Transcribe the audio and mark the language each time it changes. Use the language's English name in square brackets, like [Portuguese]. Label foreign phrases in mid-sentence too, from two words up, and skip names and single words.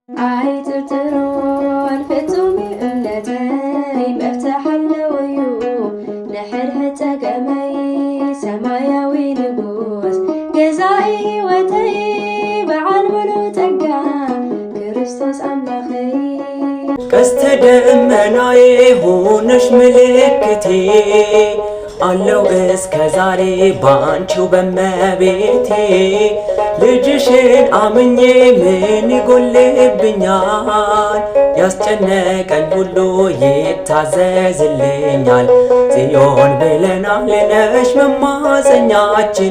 [Tigrinya] አይትርትሮን ፍጹም እምነተይ መፍትሐለወዩ ንሕድሕድ ፀገመይ ሰማያዊ ንጉስ ገዛኢ ሕይወተይ በዓል ሙሉእ ጸጋ ክርስቶስ አምላኸይ [Amharic] ቀስተ ደመናዬ ሆነሽ ምልክቴ አለው እስከ ዛሬ ባንቺው በመቤቴ ልጅሽን አምኜ ምን ይጎልብኛል? ያስጨነቀኝ ሁሉ ይታዘዝልኛል። ጽዮን ብለናል ነሽ መማፀኛችን